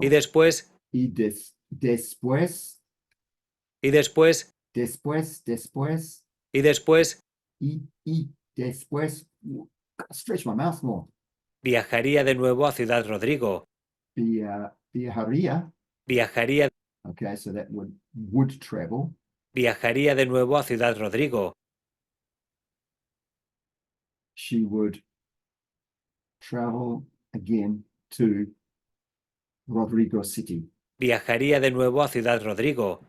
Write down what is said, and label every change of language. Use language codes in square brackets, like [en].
[es] Y después. Y después. Y después. Después. Y después. Y después. [en] Stretch my mouth more. [es] Viajaría de nuevo a Ciudad Rodrigo. Viajaría. Viajaría. [en] Okay, so that would travel. [es] Viajaría de nuevo a Ciudad Rodrigo. [en] She would travel again to Rodrigo City. [es] Viajaría de nuevo a Ciudad Rodrigo,